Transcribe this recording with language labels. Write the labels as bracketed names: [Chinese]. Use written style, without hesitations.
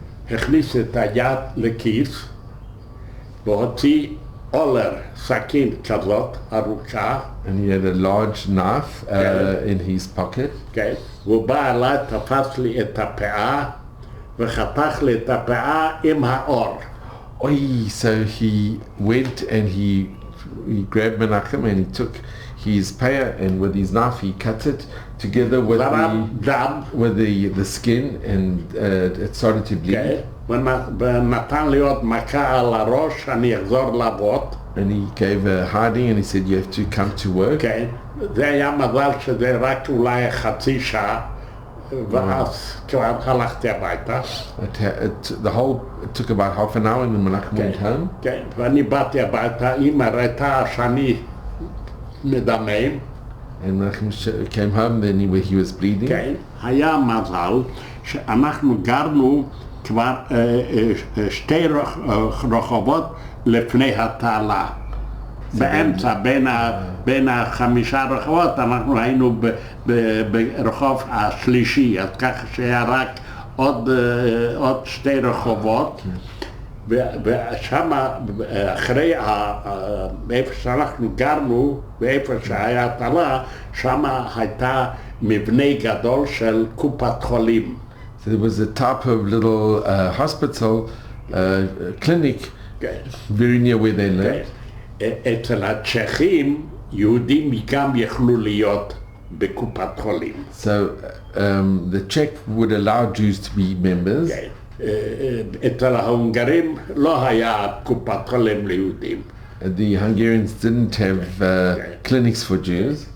[Hebrew] הכניס את היד לכיס, והוציא אולר, סכין כזאת, ארוכה. [English] And he had a large knife in his pocket. [Hebrew] כן, והוא בא אליי, תפס לי את הפאה, וחתך לי את הפאה עם האור. [English] Oi, so he went and he grabbed Menachem and he took his payer, and with his knife he cut it together with the skin, and it started to bleed. [Hebrew] ונתן לי עוד מכה על הראש, אני אחזור לעבוד. [English] And he gave a hiding and he said, you have to come to work. [Hebrew] כן, זה היה מזל שזה רק אולי חצי שעה, ואז כבר הלכתי הביתה. [English] The whole, it took about half an hour and then Menachem went home. [Hebrew] כן, ואני באתי הביתה, אמא ראתה שאני מדמם. [English] And Menachem came home, then he was bleeding. [Hebrew] כן, היה מזל שאנחנו גרנו כבר 2 רחובות לפני התעלה. באמצע, בין 5 רחובות, אנחנו היינו ברחוב השלישי, אז ככה שהיה רק עוד 2 רחובות. ושם, אחרי, איפה שאנחנו גרנו, ואיפה שהיה תלה, שם הייתה מבנה גדול של קופת חולים. [English] So there was a type of little hospital, clinic, very near where they lived. [Hebrew] אצל הצ'כים, יהודים גם יכלו להיות בקופת חולים. [English] So the Czech would allow Jews to be members. [Hebrew] אצל ההונגרים לא היה קופת חולים ליהודים. [English] The Hungarians didn't have clinics for Jews.